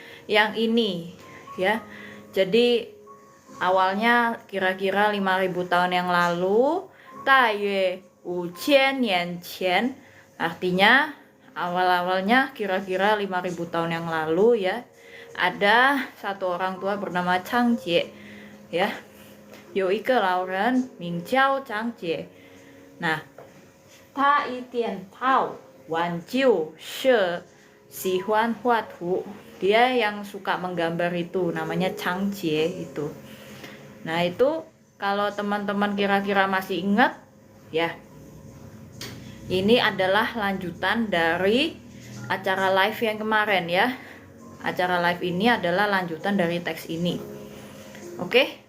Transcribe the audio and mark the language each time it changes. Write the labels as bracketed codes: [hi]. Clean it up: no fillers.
[id] Yang ini ya. Jadi awalnya kira-kira 5000 tahun yang lalu, [zh] 大约5000年前, [id] artinya awal-awalnya kira-kira 5000 tahun yang lalu ya, ada satu orang tua bernama Chang Jie ya. [zh] 有一个老人名叫张杰。 nah, 他一点到晚就是喜欢画图. [id] Dia yang suka menggambar itu namanya Chang Jie itu. Nah, itu kalau teman-teman kira-kira masih ingat ya, ini adalah lanjutan dari acara live yang kemarin ya. Acara live ini adalah lanjutan dari teks ini. Oke?